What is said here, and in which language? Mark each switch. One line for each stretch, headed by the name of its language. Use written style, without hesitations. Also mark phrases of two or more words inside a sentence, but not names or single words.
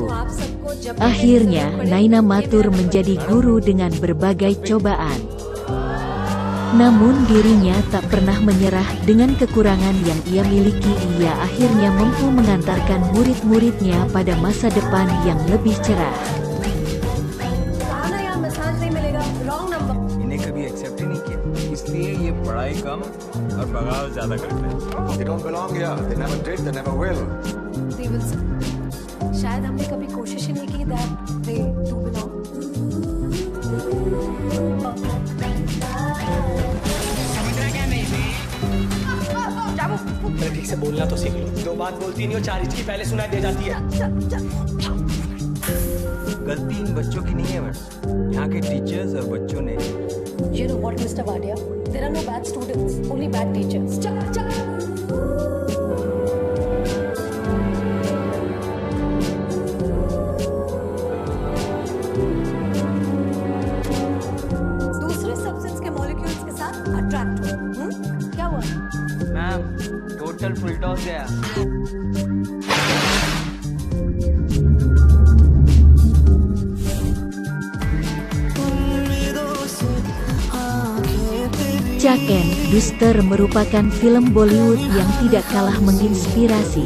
Indonesian: Akhirnya, Naina Mathur menjadi guru dengan berbagai cobaan. Namun dirinya tak pernah menyerah. Dengan kekurangan yang ia miliki, ia akhirnya mampu mengantarkan murid-muridnya pada masa depan yang lebih cerah.
Hindi: शायद हमने कभी कोशिश ही नहीं की
English: that they do belong.
Hindi: ठीक से बोलना तो सीख लो। 2 बात बोलती नहीं हो, 4 हिचकी पहले सुनाई दे जाती है। गलती इन बच्चों की नहीं है मैडम, यहाँ के टीचर्स और बच्चों ने।
English: You know what, Mr. Vadia? There are no bad students, only bad teachers.
Hindi: दूसरे सब्सटेंस के मॉलिक्यूल्स के साथ अट्रैक्ट हो। क्या हुआ? मैम
English: total full toss
Hindi: गया।
Indonesian: Chaken Duster merupakan film Bollywood yang tidak kalah menginspirasi.